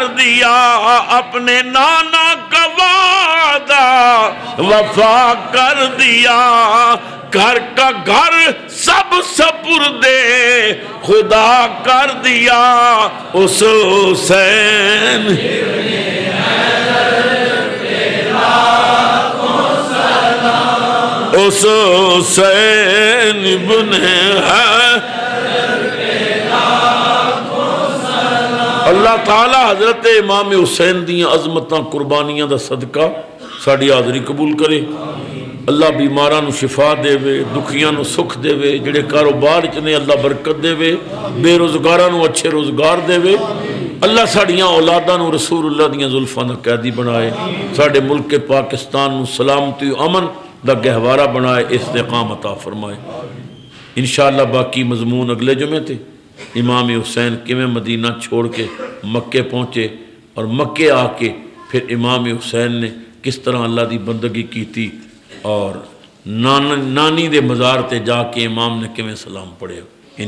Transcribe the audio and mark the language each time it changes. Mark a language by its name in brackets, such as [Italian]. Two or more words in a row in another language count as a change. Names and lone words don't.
[Urdu] دیا، اپنے نانا کا وعدہ وفا کر دیا، گھر کا گھر سب سپردے خدا کر دیا، اس حسین اس حسین ابن [Punjabi] اللہ تعالی حضرت امام حسین دیاں عظمتاں قربانیاں دا صدقہ ساڑی حاضری قبول کرے۔ اللہ بیماراں نو شفا دے وے، دکھیاں نو سکھ دے وے، جڑے کاروبار چ نے اللہ برکت دے وے، بے روزگاراں نو اچھے روزگار دے وے، اللہ ساڑیاں اولاداں نو رسول اللہ دیاں زلفاں دا قیدی بنائے، ساڑے ملک پاکستان نو سلامتی و امن دا گہوارہ بنائے، استقامت عطا فرمائے۔ انشاءاللہ باقی مضمون اگلے جمعے تھے، امام حسین کیویں مدینہ چھوڑ کے مکے پہنچے اور مکے آ کے پھر امام حسین نے کس طرح اللہ دی بندگی کیتی اور نانی دے مزار تے جا کے امام نے کیویں سلام پڑھیا۔